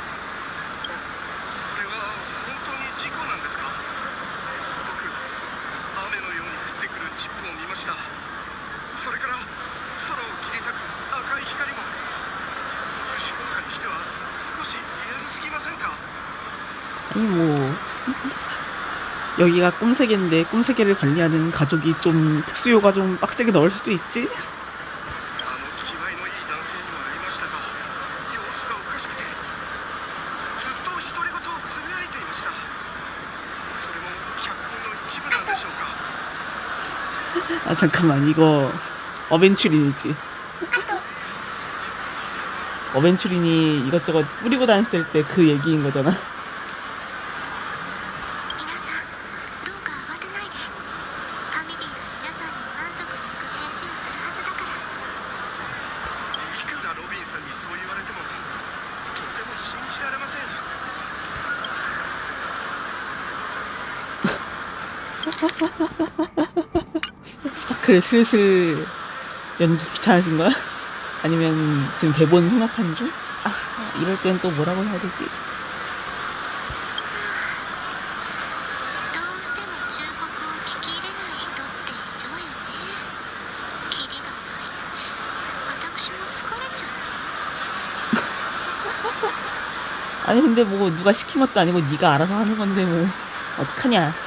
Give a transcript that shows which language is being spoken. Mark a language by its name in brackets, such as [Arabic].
[Japanese] これは本当に事故なんですか？僕雨のように降ってくるチップを見ました。それから空を切り裂く赤い光も特殊効果にしては少しリアルすぎませんか？ [Korean] 아니 뭐 여기가 꿈세계인데 꿈세계를 관리하는 가족이 좀 특수요가 좀 빡세게 넣을 수도 있지? [Japanese] あの気前のいい男性にも会いましたが様子がおかしくてずっと独り言をつぶやいていました。それも脚本の一部なんでしょうか？ [Korean] 아 잠깐만 이거 어벤츄린이지. 어벤츄린이 이것저것 뿌리고 다녔을 때 그 얘기인 거잖아. [Japanese] 皆さんどうか慌てないで。ファミリーが皆さんに満足のいく返事をするはずだから。いくらロビンさんにそう言われてもとても信じられません。 [Korean] 스파클 슬슬 연기 귀찮아진 거야? 아니면 지금 대본 생각하는 중? 아 이럴 땐 또 뭐라고 해야 되지? [Japanese] どうしても忠告を聞き入れない人っているわよね。キリがない。私も疲れちゃうわ。 [Korean] 아니 근데 뭐 누가 시킨 것도 아니고 네가 알아서 하는 건데 뭐 어떡하냐.